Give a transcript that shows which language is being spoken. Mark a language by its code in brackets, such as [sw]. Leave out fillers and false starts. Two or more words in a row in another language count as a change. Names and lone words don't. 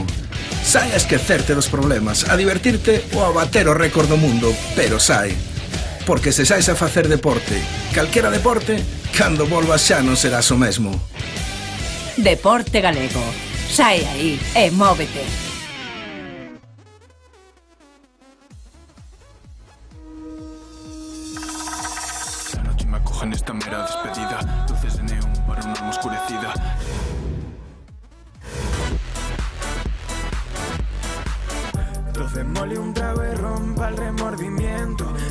[gl] Sae a esquecerte dos problemas, a divertirte ou a bater o récord do mundo, pero sae. Porque se saes a facer deporte, calquera deporte, cando volvas xa non serás o mesmo. Deporte galego. Sae aí e móvete. [es] La noche me acoge en esta mera despedida. Luces de neón para una alma oscurecida. Doce mole un trago y rompa el remordimiento.